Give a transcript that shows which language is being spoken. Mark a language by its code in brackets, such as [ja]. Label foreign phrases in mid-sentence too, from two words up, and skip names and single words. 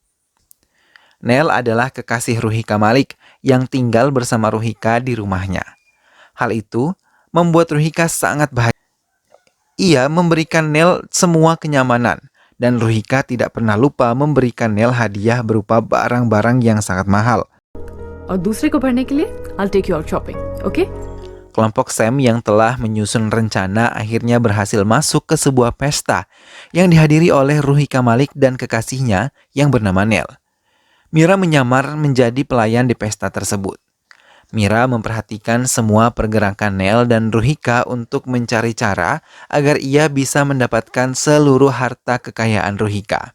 [id] Nel adalah kekasih Ruhika Malik yang tinggal bersama Ruhika di rumahnya. Hal itu membuat Ruhika sangat bahagia. Ia memberikan Nel semua kenyamanan dan Ruhika tidak pernah lupa memberikan Nel hadiah berupa barang-barang yang sangat mahal. [hi] और दूसरे को भरने के लिए [en] I'll take you out shopping, okay? [id] Kelompok Sam yang telah menyusun rencana akhirnya berhasil masuk ke sebuah pesta yang dihadiri oleh Ruhika Malik dan kekasihnya yang bernama Nel. Mira menyamar menjadi pelayan di pesta tersebut. Mira memperhatikan semua pergerakan Nel dan Ruhika untuk mencari cara agar ia bisa mendapatkan seluruh harta kekayaan Ruhika.